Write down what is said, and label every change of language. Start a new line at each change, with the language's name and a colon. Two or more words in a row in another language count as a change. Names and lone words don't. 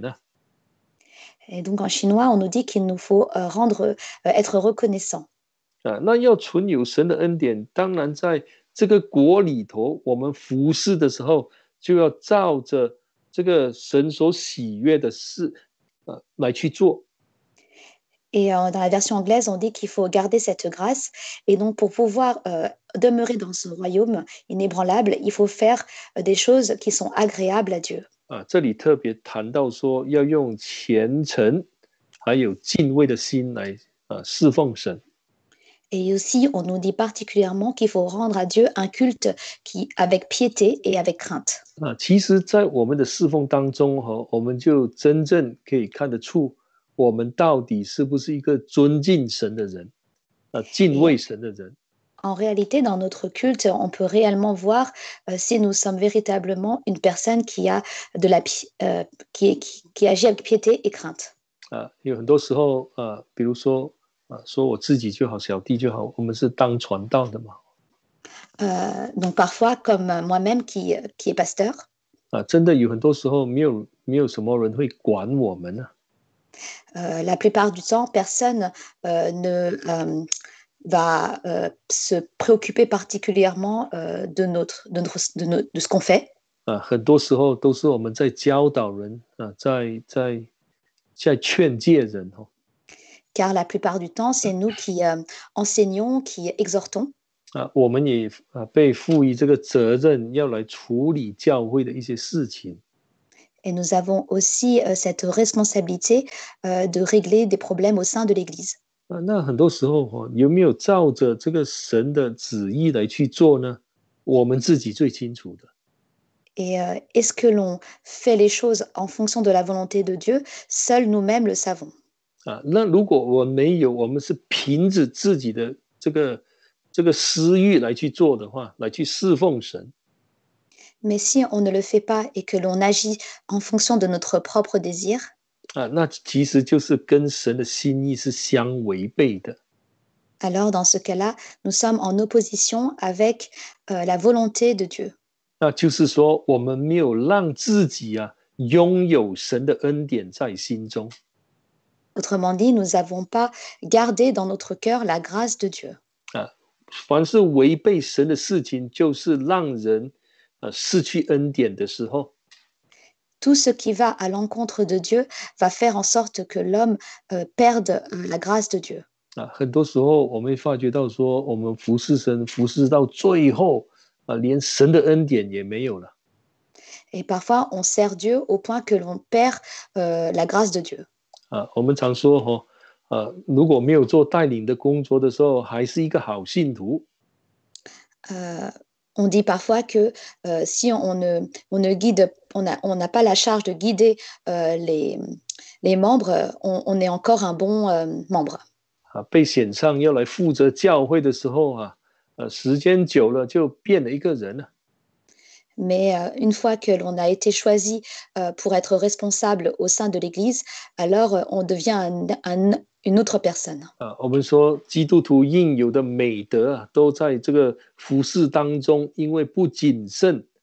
French: Et donc, en chinois, on nous dit qu'il nous faut être reconnaissant.
Chinese: 那要存有神的恩典，当然在这个国里头，我们服侍的时候，就要照着这个神所喜悦的事来去做。
French: Et dans la version anglaise, on dit qu'il faut garder cette grâce. Et donc, pour pouvoir demeurer dans ce royaume inébranlable, il faut faire des choses qui sont agréables à Dieu.
Chinese: 这里特别谈到说，要用虔诚还有敬畏的心来侍奉神。
French: Et aussi, on nous dit particulièrement qu'il faut rendre à Dieu un culte avec piété et avec crainte.
Chinese: 其实，在我们的侍奉当中我们就真正可以看得出，我们到底是不是一个尊敬神的人敬畏神的人。
French: En réalité, dans notre culte, on peut réellement voir si nous sommes véritablement une personne qui agit avec piété et crainte.
Chinese: 有很多时候比如说说我自己就好，小弟就好，我们是当传道的嘛。
French: Donc parfois, comme moi-même qui est pasteur.
Chinese: 真的有很多时候没有什么人会管我们
French: La plupart du temps, personne ne va se préoccuper particulièrement de ce qu'on fait.
Chinese: 很多时候都是我们在教导人在劝诫人
French: Car la plupart du temps, c'est nous qui enseignons, qui exhortons.
Chinese: 我们也被赋予这个责任，要来处理教会的一些事情。
French: Et nous avons aussi cette responsabilité de régler des problèmes au sein de l'Église.
Chinese: 那很多时候有没有照着这个神的旨意来去做呢？我们自己最清楚的。
French: Et est-ce que l'on fait les choses en fonction de la volonté de Dieu? Seuls nous-mêmes le savons.
Chinese: 那如果我们是凭着自己的这个私欲来去做的话，来去侍奉神。
French: Mais si on ne le fait pas et que l'on agit en fonction de notre propre désir,
Chinese: 那其实就是跟神的心意是相违背的。
French: alors dans ce cas-là, nous sommes en opposition avec la volonté de Dieu.
Chinese: 那就是说，我们没有让自己拥有神的恩典在心中。
French: Autrement dit, nous n'avons pas gardé dans notre cœur la grâce de Dieu.
Chinese: 凡是违背神的事情，就是让人失去恩典的时候。
French: Tout ce qui va à l'encontre de Dieu va faire en sorte que l'homme perde la grâce de Dieu.
Chinese: 很多时候我们会发觉到说，我们服侍神，服侍到最后连神的恩典也没有了。
French: Et parfois, on sert Dieu au point que l'on perd la grâce de Dieu.
Chinese: 我们常说如果没有做带领的工作的时候，还是一个好信徒。
French: On dit parfois que si on ne guide, on n'a pas la charge de guider les membres, on est encore un bon membre.
Chinese: 被选上要来负责教会的时候时间久了就变了一个人了。
French: Mais une fois que l'on a été choisi pour être responsable au sein de l'Église, alors on devient une autre personne.
Chinese: 我们说基督徒应有的美德都在这个服事当中，因为不谨慎。